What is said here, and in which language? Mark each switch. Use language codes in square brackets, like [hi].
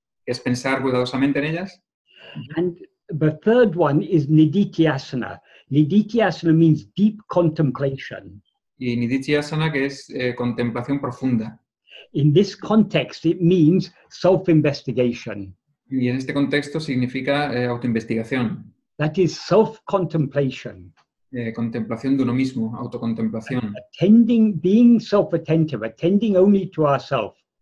[es] Es pensar cuidadosamente en ellas. [en] And the third one is Nididhyasana. Nididhyasana means deep contemplation. [es] Y nididhyasana, que es contemplación profunda. [en] In this context, it means self-investigation. [es] Y en este contexto significa autoinvestigación, [en] That is self-contemplation. [es] contemplación de uno mismo, autocontemplación. [en] Being self-attentive, attending only to ourselves.